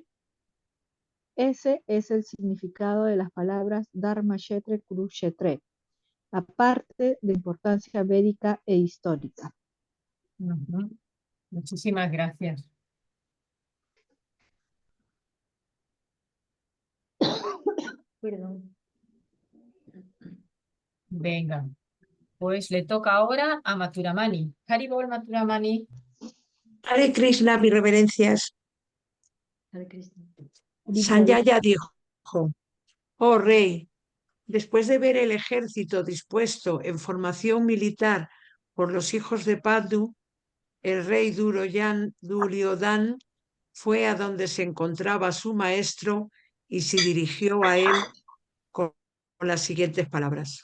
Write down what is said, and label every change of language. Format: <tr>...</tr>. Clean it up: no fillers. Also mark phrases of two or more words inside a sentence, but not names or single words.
<es>Ese es el significado de las palabras</es> <sa>धर्म क्षेत्रे कुरुक्षेत्रे,</sa> <es>aparte de importancia védica e histórica. ujú. Muchísimas gracias. Perdón. Venga, pues le toca ahora a Maturamani. Haribol Maturamani. Hare Krishna, mis reverencias. Hare Krishna. Sanjaya dijo, oh rey, después de ver el ejército dispuesto en formación militar por los hijos de Pandu, el rey Duryodhana fue a donde se encontraba su maestro y se dirigió a él con las siguientes palabras.</es>